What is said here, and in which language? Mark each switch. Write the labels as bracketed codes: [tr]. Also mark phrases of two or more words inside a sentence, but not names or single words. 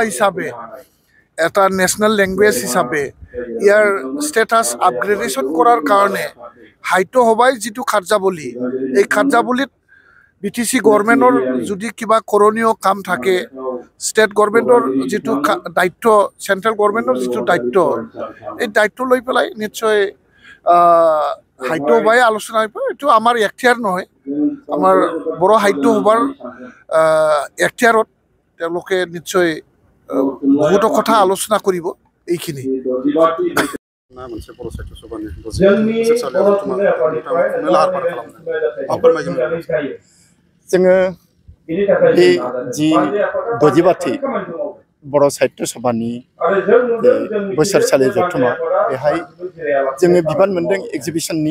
[as] হিচাপে এটা [en] national language [as] হিচাপে ইয়াৰ [en] status upgradation [as] কৰাৰ কাৰণে সাহিত্য সভাই যিটো কাৰ্যাৱলী, এই কাৰ্যাৱলীত BTC গভৰ্ণমেণ্টৰ যদি কিবা কৰণীয় কাম থাকে, [en] state government [as] যিটো দায়িত্ব, [en] central government [as] যিটো দায়িত্ব, এই দায়িত্ব লৈ পেলাই নিশ্চয় সাহিত্য সভাই আলোচনা কৰিব। এইটো আমাৰ এখতিয়াৰ নহয়, আমাৰ বড়ো সাহিত্য সভাৰ এখতিয়াৰত তেওঁলোকে নিশ্চয় বহুতো কথা আলোচনা কৰিব। এইখিনি [brx] जोङो बे जि 60 बड़ो साहित्य सभानि बोसोरसालि जथुमा बेहाय जोङो बिबान मोनदों एक्जिबिशननि।